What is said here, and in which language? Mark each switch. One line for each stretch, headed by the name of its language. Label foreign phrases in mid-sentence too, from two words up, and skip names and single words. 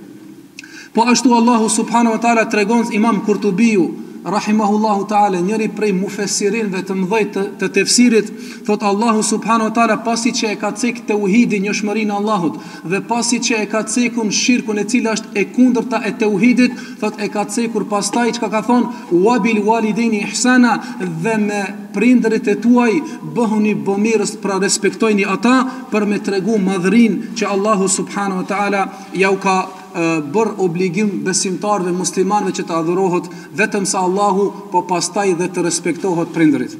Albanian: Po ashtu Allahu
Arabic: سبحانه وتعالى
Albanian: tregon Imam Kurtubiu
Arabic: رحمه الله تعالى,
Albanian: njëri prej mufesirinëve të mëdhej të tefsirit, thot Allahu
Arabic: سبحانه وتعالى
Albanian: pasi që e ka cek tauhidin, njohshmërinë e Allahut, dhe pasi që e ka cekur shirkun e cila është e kundërta e tauhidit, thot e ka cekur pastaj çka ka thonë:
Arabic: "وبالوالدين إحسانا",
Albanian: dhe me prindërit e tuaj bëhuni bamirës, pra respektojni ata, për me tregu madhërinë që Allahu
Arabic: سبحانه وتعالى
Albanian: ja u ka bërë obligim besimtarëve muslimanëve që të adhurohet vetëm sa Allahu, po pastaj dhe të respektohet prindërit.